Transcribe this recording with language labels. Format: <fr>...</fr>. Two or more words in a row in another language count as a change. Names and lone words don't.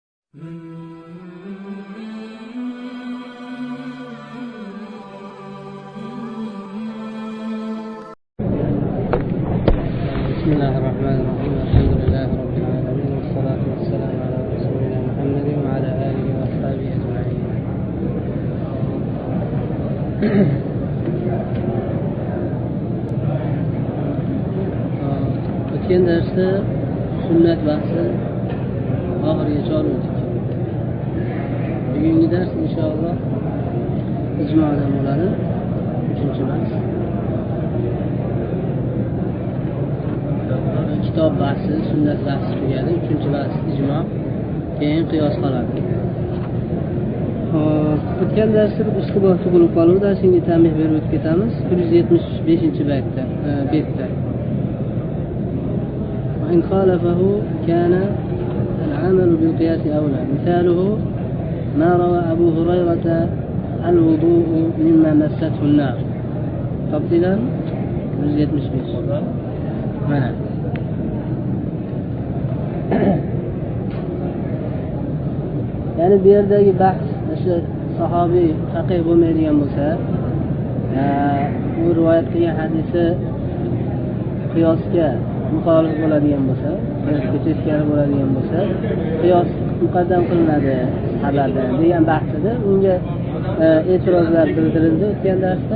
<ar>بسم الله الرحمن الرحيم. الحمد لله رب العالمين، والصلاة والسلام على رسولنا محمد وعلى آله وأصحابه أجمعين.</ar> <uz>O'tgan darsda sunnat bahsi oxirigacha oldik. Bugungi dars inshaalloh ijmodan bo'ladi. 3-bahs. Kitob bahsi, sunnat bahsi tugadi. 3-bahs ijmo, keyin qiyos qoladi. O'tgan darsda ustibor tug'ilib qoluvdi. Shunga tanbeh berib o'tib ketamiz. 175-betda.</uz> <ar>وإن خالفه كان العمل بالقياس أولى. مثاله ما روى أبو هريرة الوضوء مما مسته النار. تفضيلا 175. منع.</ar> <uz>Yani bir yerdeki bahs sahabi faqih bo'lmaydigan bo'lsa, bu rivoyat qilgan hadisi qiyosga muxolif bo'ladigan bo'lsa, qiyosga teskari bo'ladigan bo'lsa, qiyos muqaddam qilinadi xabarda degan bahsida unga e'tirozlar bildirildi o'tgan darsda.</uz>